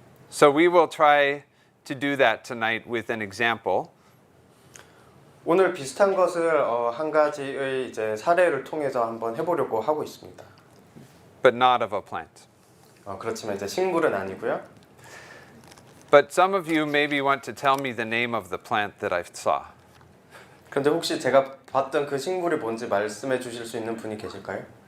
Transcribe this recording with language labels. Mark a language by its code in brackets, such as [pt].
[en] So we will try to do that tonight with an example. [ko] 오늘 비슷한 것을 한 가지의 이제 사례를 통해서 한번 해보려고 하고 있습니다. [en] But not of a plant. [ko] 그렇지만 이제 식물은 아니고요. [en] But some of you maybe want to tell me the name of the plant that I saw. [ko] 그런데 혹시 제가 봤던 그 식물이 뭔지 말씀해 주실 수 있는 분이 계실까요?